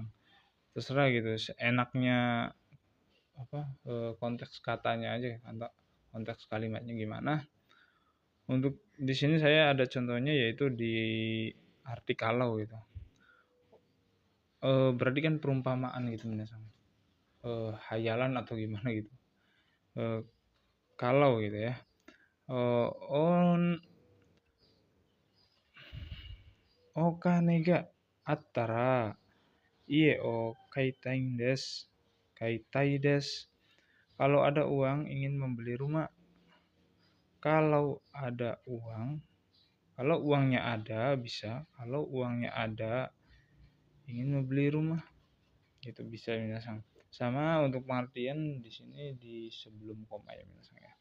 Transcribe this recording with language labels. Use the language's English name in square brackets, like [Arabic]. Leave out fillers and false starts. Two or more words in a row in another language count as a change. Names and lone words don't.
[Indonesian] Terserah gitu, enaknya konteks katanya aja, konteks kalimatnya gimana. Untuk di sini saya ada contohnya yaitu di arti kalau gitu. Berarti kan perumpamaan gitu misalnya. Hayalan atau gimana gitu. Kalau gitu ya. [Japanese] お金があったら家を買いたいです. [Indonesian] Kalau ada uang ingin membeli rumah. Kalau ada uang, kalau uangnya ada bisa, kalau uangnya ada ingin membeli rumah, itu bisa minasan. Sama untuk pengertian di sini di sebelum koma ya minasan ya.